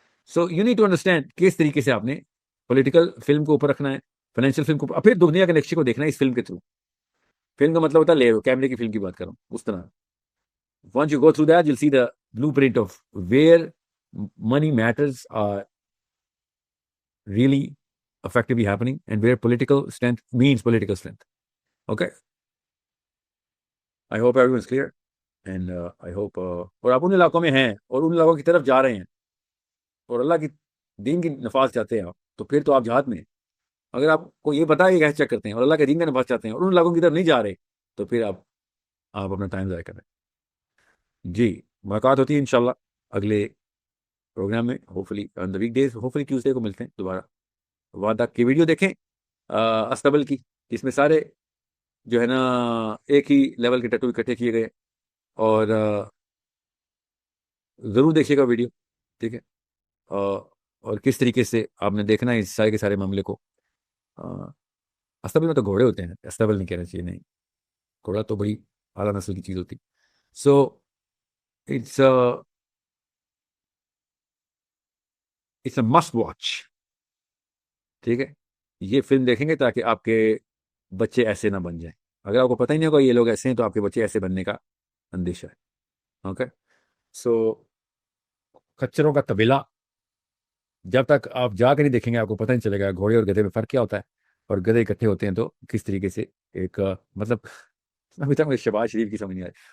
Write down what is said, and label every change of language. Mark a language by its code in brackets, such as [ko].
[en] so you need to understand [ur] کس طریقے سے آپ نے پولیٹیکل فلم کو اوپر رکھنا ہے, فائنینشیل فلم کو, پھر دنیا کے نقشے کو دیکھنا ہے اس فلم کے تھرو. فلم کا مطلب ہوتا ہے لے کیمرے کی فلم کی بات کر رہا ہوں, اس طرح. [en] Once you go through that, you'll see the blueprint of where money matters are really effectively happening and where political strength means political strength. Okay? I hope everyone's clear. And I hope [ur] اور آپ ان علاقوں میں ہیں اور ان علاقوں کی طرف جا رہے ہیں اور اللہ کی دین کی نفاذ چاہتے ہیں آپ, تو پھر تو آپ جہاد میں ہیں. اگر آپ کو یہ پتا ہے کہ کیسے چیک کرتے ہیں اور اللہ کے دین کا نفاذ چاہتے ہیں اور ان علاقوں کی طرف نہیں جا رہے, تو پھر آپ اپنا ٹائم ضائع کر رہے ہیں. جی, ملاقات ہوتی ہے انشاءاللہ اگلے پروگرام میں, [en] hopefully on the weekdays, [ur] hopefully Tuesday کو ملتے ہیں دوبارہ. وعدہ کی ویڈیو دیکھیں استبل کی, جس میں سارے جو ہے نا ایک ہی لیول کے ٹیٹو اکٹھے کیے گئے, اور ضرور دیکھیے گا ویڈیو, ٹھیک ہے. اور کس طریقے سے آپ نے دیکھنا ہے اس سارے کے سارے معاملے کو. استبل میں تو گھوڑے ہوتے ہیں, استبل نہیں کہنا چاہیے, نہیں, گھوڑا تو بڑی اعلیٰ نسل کی چیز ہوتی. [en] So it's a must watch. [ur] ٹھیک ہے, یہ فلم دیکھیں گے تاکہ آپ کے بچے ایسے نہ بن جائیں. اگر آپ کو پتہ ہی نہیں ہوگا یہ لوگ ایسے ہیں, تو آپ کے بچے ایسے بننے کا اندیشہ ہے. اوکے, سو کچروں کا طویلہ جب تک آپ جا کے نہیں دیکھیں گے آپ کو پتہ نہیں چلے گا گھوڑے اور گدھے میں فرق کیا ہوتا ہے, اور گدھے اکٹھے ہوتے ہیں تو کس طریقے سے ایک مطلب ابھی تک مجھے شہباز شریف کی سمجھ نہیں آئی.